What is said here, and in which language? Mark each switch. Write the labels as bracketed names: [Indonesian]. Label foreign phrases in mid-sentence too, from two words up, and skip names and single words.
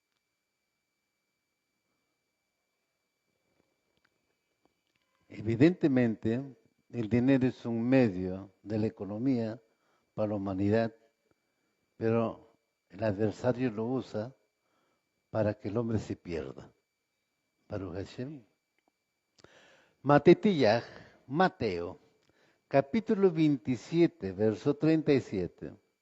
[Spanish] Evidentemente, el dinero es un medio de la economía para la humanidad, pero el adversario lo usa para que el hombre se pierda. [Hebrew] ברוך השם. [Spanish] Matetiyah, Mateo, capítulo 27, verso 37.